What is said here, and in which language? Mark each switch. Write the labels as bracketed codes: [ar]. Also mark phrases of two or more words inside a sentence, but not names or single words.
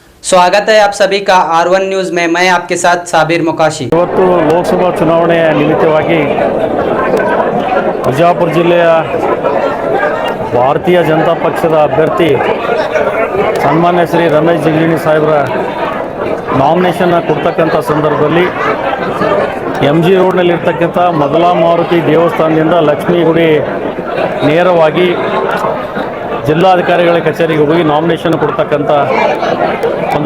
[hi] स्वागत है आप सभी का R1 न्यूज़ में। मैं आपके साथ साबिर मुकाशी। [kn] ಇವತ್ತು ಲೋಕಸಭಾ ಚುನಾವಣೆಯ ನಿಮಿತ್ತವಾಗಿ ಬಿಜಾಪುರ ಜಿಲ್ಲೆಯ ಭಾರತೀಯ ಜನತಾ ಪಕ್ಷದ ಅಭ್ಯರ್ಥಿ ಸನ್ಮಾನ್ಯ ಶ್ರೀ ರಮೇಶ್ ಜಿಗಜಿಣಗಿ ಸಾಹೇಬರ ನಾಮಿನೇಷನ್ ಕೊಡ್ತಕ್ಕಂಥ ಸಂದರ್ಭದಲ್ಲಿ MG ರೋಡ್ನಲ್ಲಿರ್ತಕ್ಕಂಥ ಮೊದಲ ಮಾರುತಿ ದೇವಸ್ಥಾನದಿಂದ ಲಕ್ಷ್ಮೀ ಗುಡಿ ನೇರವಾಗಿ ಜಿಲ್ಲಾಧಿಕಾರಿಗಳ ಕಚೇರಿಗೆ ಹೋಗಿ ನಾಮಿನೇಷನ್ ಕೊಡ್ತಕ್ಕಂಥ ಒಂದು